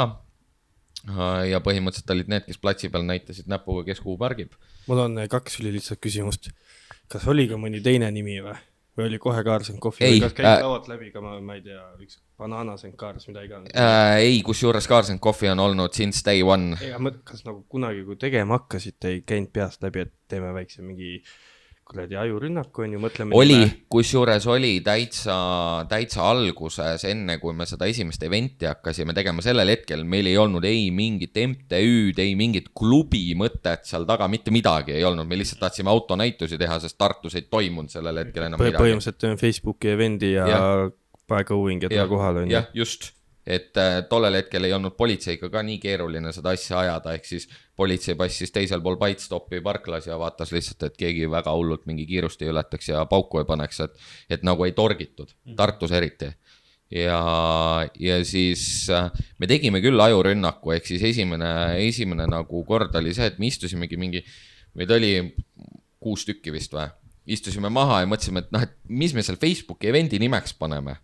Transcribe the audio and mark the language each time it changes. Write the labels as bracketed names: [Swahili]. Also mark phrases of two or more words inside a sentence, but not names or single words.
[Estonian] Ja põhimõtteliselt olid need, kes platsi peal näitasid näpuga, kes kuhu pargib. Mul on 2 lihtsalt küsimust. Kas oli ka mõni teine nimi või? või oli kohe Kaarsen kohvi Ei, või kas käid laualt läbi ka, ma ei tea, üks banaanasen Kaars, mida iganes. Ei, kus juures Kaarsen kohvi on olnud [English] since day one. [Estonian] Kas nagu kunagi, kui tegema hakkasite, ei käinud peast läbi, et teeme väikse mingi kuradi ajurünnaku on ju, mõtleme. Oli, kus juures oli täitsa alguses, enne kui me seda esimest eventi hakkasime tegema, sellel hetkel meil ei olnud ei mingit MTÜ-d, ei mingit klubi mõtet seal taga, mitte midagi ei olnud, me lihtsalt tahtsime autonäitusi teha, sest Tartus ei toimunud sellel hetkel enam midagi. Põhimõtteliselt teeme Facebooki evendi ja [English] by going, [Estonian] et kohal on. Jah, just. Et tollel hetkel ei olnud politseiga ka nii keeruline seda asja ajada, ehk siis politsei passis teisel pool Bytestopi parklas ja vaatas lihtsalt, et keegi väga hullult mingi kiirust ei ületaks ja pauku ei paneks, et nagu ei torgitud, Tartus eriti. Ja siis me tegime küll ajurünnaku, ehk siis esimene nagu kord oli see, et me istusimegi meid oli 6 tükki vist või, istusime maha ja mõtlesime, et mis me seal Facebooki evendi nimeks paneme.